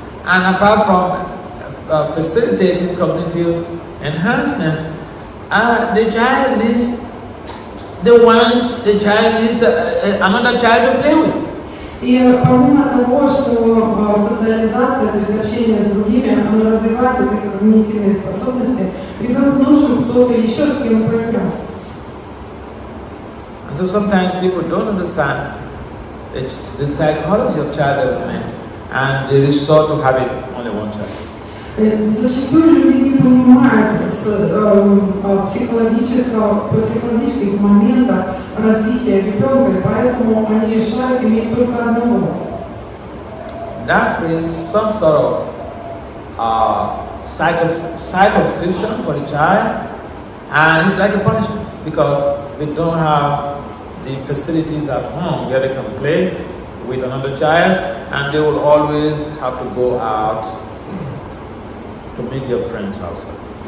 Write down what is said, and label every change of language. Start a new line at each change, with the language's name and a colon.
English: And apart from facilitating cognitive enhancement, the child needs another child to play with.
Russian: И помимо того, что социализация, то есть общение с другими, оно развивает эти когнитивные способности, ребенку нужен кто-то еще, с кем поиграть.
English: And so sometimes people don't understand the psychology of child development and they resort to having only one child.
Russian: Зачастую люди не понимают психологических моментов развития ребенка, и поэтому они решают иметь только одного.
English: That creates some sort of circumscription for the child, and it's like a punishment because they don't have the facilities at home where they can play with another child, and they will always have to go out to meet their friends outside.